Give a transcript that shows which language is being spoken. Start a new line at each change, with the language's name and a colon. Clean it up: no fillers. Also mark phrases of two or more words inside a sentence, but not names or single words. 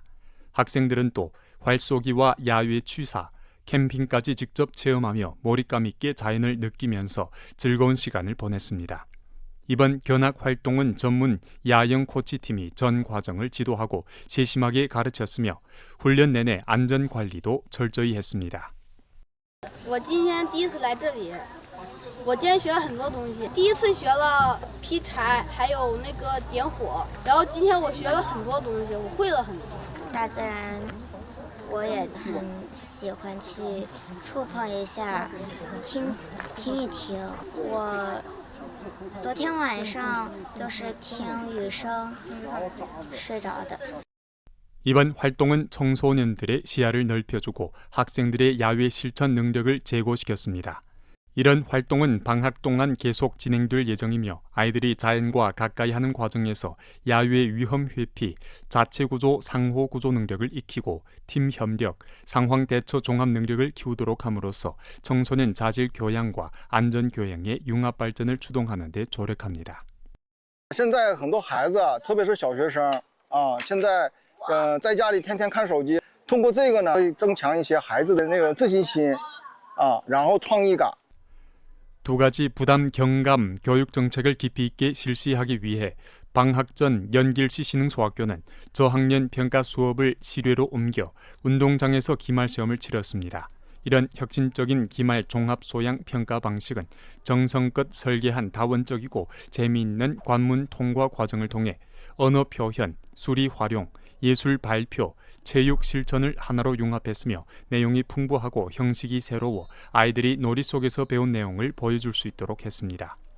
Korean: 학생들은 또 활쏘기와 야외 취사, 캠핑까지 직접 체험하며 몰입감 있게 자연을 느끼면서 즐거운 시간을 보냈습니다. 이번 견학 활동은 전문 야영 코치팀이 전 과정을 지도하고 세심하게 가르쳤으며 훈련 내내 안전 관리도 철저히 했습니다.
Chinese: 我今天第一次来这里，我今天学了很多东西。第一次学了劈柴，还有那个点火。然后今天我学了很多东西，我会了很多。大自然，我也很喜欢去触碰一下，听一听。我昨天晚上就是听雨声睡着的。
Korean: 이번 활동은 청소년들의 시야를 넓혀주고 학생들의 야외 실천 능력을 제고시켰습니다. 이런 활동은 방학 동안 계속 진행될 예정이며 아이들이 자연과 가까이 하는 과정에서 야외 위험 회피, 자체구조, 상호구조 능력을 익히고 팀 협력, 상황 대처 종합 능력을 키우도록 함으로써 청소년 자질 교양과 안전 교양의 융합 발전을 추동하는 데 조력합니다.
Chinese: 现在很多孩子，特别是小学生啊，现在在家里天天看手机，通过这个呢，会增强一些孩子的那个自信心啊，然后创意感。
Korean: 두 가지 부담 경감 교육 정책을 깊이 있게 실시하기 위해 방학 전 연길시 신흥소학교는 저학년 평가 수업을 실외로 옮겨 운동장에서 기말 시험을 치렀습니다. 이런 혁신적인 기말 종합 소양 평가 방식은 정성껏 설계한 다원적이고 재미있는 관문 통과 과정을 통해 언어 표현, 수리 활용, 예술 발표, 체육 실천을 하나로 융합했으며 내용이 풍부하고 형식이 새로워 아이들이 놀이 속에서 배운 내용을 보여줄 수 있도록 했습니다.